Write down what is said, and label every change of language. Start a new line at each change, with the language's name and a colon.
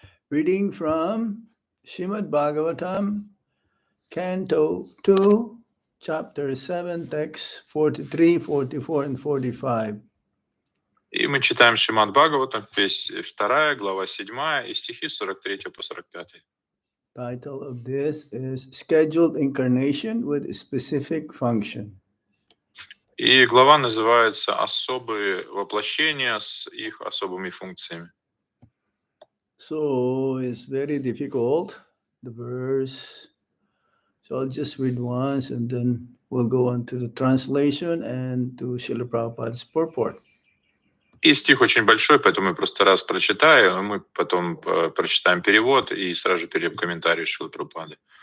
English: Reading from Srimad Bhagavatam, Canto 2, Chapter 7, Texts 43, 44, and 45.
Russian: И мы читаем Шримад Бхагаватам, 2 глава 7, и стихи 43 по 45.
English: Title of this is Scheduled Incarnation with a Specific Function.
Russian: И глава называется «Особые воплощения с их особыми функциями».
English: So it's very difficult, the verse. So I'll just read once and then we'll go on to the translation and to Srila Prabhupada's purport.
Russian: И стих очень большой, поэтому я просто раз прочитаю, мы потом прочитаем перевод и сразу же перейдем к комментарию Шрилы Прабхупады.